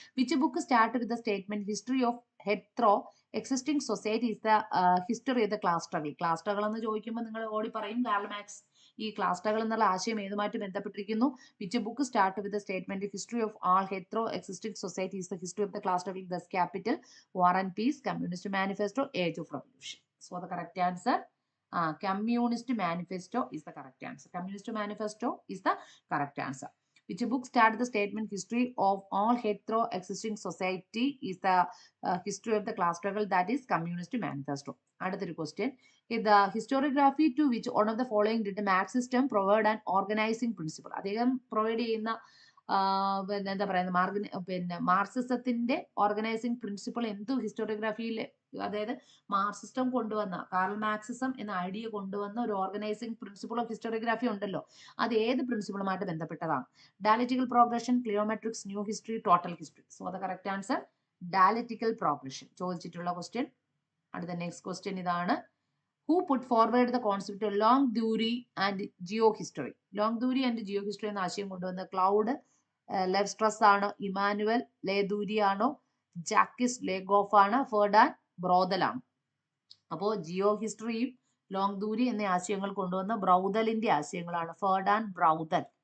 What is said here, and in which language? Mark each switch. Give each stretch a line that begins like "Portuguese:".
English: Which book start with the statement history of hitherto existing society is the history of the class struggle.
Malayalam: Class struggle എന്ന് ചോദിക്കുമ്പോൾ നിങ്ങൾ ഓടി പറയും Karl max. ഈ class struggle എന്നുള്ള ആശയം ഏതുമായിട്ട് ബന്ധപ്പെട്ടിരിക്കുന്നു?
English: Which book start with the statement history of all hitherto existing society is the history of the class struggle, Das Capital, War and Peace, Communist Manifesto, Age of Revolution. So the correct answer, Communist Manifesto is the correct answer. Communist Manifesto is the correct answer. Which book started the statement history of all hetero existing society is the history of the class struggle, that is Communist Manifesto. Another question, the historiography to which one of the following did the Marx system provide an organizing principle?
Malayalam: അദ്ദേഹം provide ചെയ്യുന്ന എന്താ പറയുന്നത് മാർക്സിസത്തിന്റെ organising principle എന്തു ഹിസ്റ്റോറിയോഗ്രാഫിയിൽ, അതായത് Marxism കൊണ്ടുവന്ന, Karl Marxism എന്ന idea കൊണ്ടുവന്ന ഒരു ഓർഗനൈസിംഗ് പ്രിൻസിപ്പിൾ ഓഫ് ഹിസ്റ്റോറിയോഗ്രാഫി ഉണ്ടല്ലോ, അത് ഏത് പ്രിൻസിപ്പിളുമായിട്ട് ബന്ധപ്പെട്ടതാണ്?
English: Dialectical progression, cliometrics, new history, total history. So the correct answer dialectical progression ചോദിച്ചിട്ടുള്ള question.
Malayalam: അടുത്ത നെക്സ്റ്റ് ക്വസ്റ്റ്യൻ ഇതാണ്.
English: Who put forward the concept of long theory and geohistory?
Malayalam: Long theory and geohistory എന്ന ആശയം കൊണ്ടുവന്ന ക്ലൗഡ് ലെവ് സ്ട്രസ് ആണോ, Emmanuel ലേദൂരി ആണോ, ജാക്കിസ് ലേഗോഫ് ആണ്, ഫെർഡാൻ ബ്രൗദൽ ആണ്? അപ്പോൾ ജിയോ ഹിസ്റ്ററിയും ലോങ് ദൂരി എന്ന ആശയങ്ങൾ കൊണ്ടുവന്ന ബ്രൗദലിന്റെ ആശയങ്ങളാണ്, ഫെർഡാൻ ബ്രൗദൽ.